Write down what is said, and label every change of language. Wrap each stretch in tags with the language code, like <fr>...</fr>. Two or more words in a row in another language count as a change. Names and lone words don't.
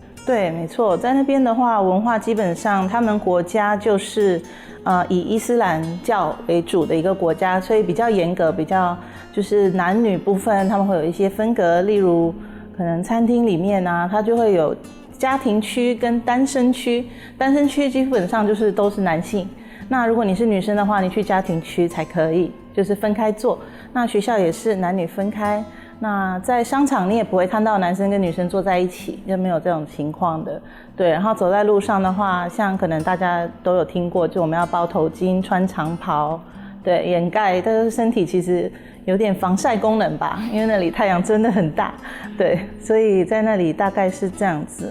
<zh>對，沒錯，在那邊的話，文化基本上，他們國家就是以伊斯蘭教為主的一個國家，所以比較嚴格，比較就是男女部分，他們會有一些分隔，例如可能餐廳裡面啊，它就會有家庭區跟單身區，單身區基本上就是都是男性，那如果你是女生的話，你去家庭區才可以，就是分開坐。那學校也是男女分開。那在商場你也不會看到男生跟女生坐在一起，就沒有這種情況的。對，然後走在路上的話，像可能大家都有聽過，就我們要包頭巾、穿長袍，對，掩蓋，但是身體其實有點防曬功能吧，因為那裡太陽真的很大，對，所以在那裡大概是這樣子。</zh>